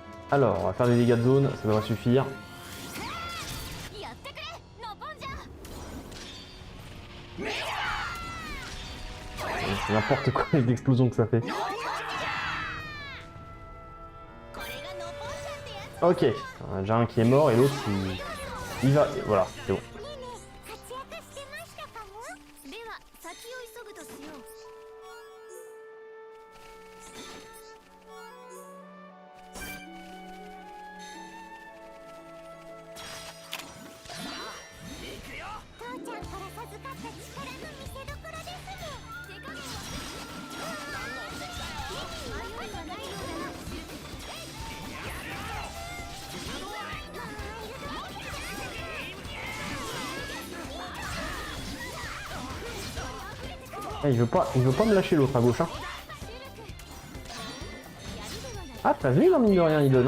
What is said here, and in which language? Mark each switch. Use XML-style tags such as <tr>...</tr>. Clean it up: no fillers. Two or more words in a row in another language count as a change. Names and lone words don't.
<fr>Alors, on va faire des dégâts de zone, ça devrait suffire.</fr> <ja>やってくれノポンジャ</ja> <fr>C'est n'importe quoi les explosions que ça fait.</fr> <ja>これがノポンジャってやつ</ja> <fr>Ok, on a déjà un qui est mort et l'autre il va. Et voilà, c'est bon.</fr> <ja>ねえねえ活躍してましたかも。では先を急ぐとしよう父ちゃんから授かった力の見せ所ですもん。手加減は迷いはないようだな</ja> <fr>Il veut pas me lâcher l'autre à gauche. Hein. Ah, t'as vu, mine de rien, il donne.</fr>